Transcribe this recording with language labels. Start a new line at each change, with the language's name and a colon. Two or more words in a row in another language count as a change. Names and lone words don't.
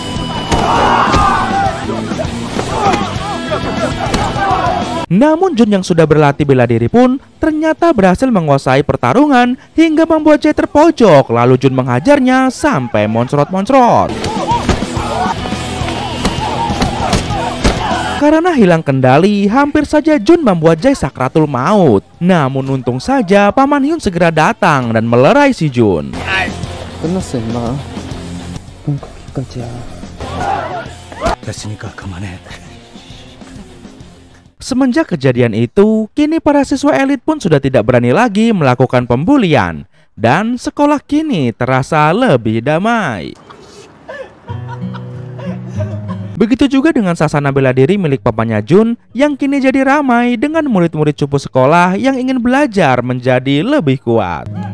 Indonesian: Namun Jun yang sudah berlatih bela diri pun ternyata berhasil menguasai pertarungan hingga membuat Jae terpojok, lalu Jun menghajarnya sampai moncrot-moncrot. Karena hilang kendali, hampir saja Jun membuat Jae sakratul maut. Namun untung saja Paman Hyun segera datang dan melerai si Jun.
Korean: 끝났어 임마. 넌 거기까지야. 됐으니까 그만해.
Indonesian: Semenjak kejadian itu, kini para siswa elit pun sudah tidak berani lagi melakukan pembulian. Dan sekolah kini terasa lebih damai. Begitu juga dengan sasana bela diri milik papanya Jun yang kini jadi ramai dengan murid-murid cupu sekolah yang ingin belajar menjadi lebih kuat.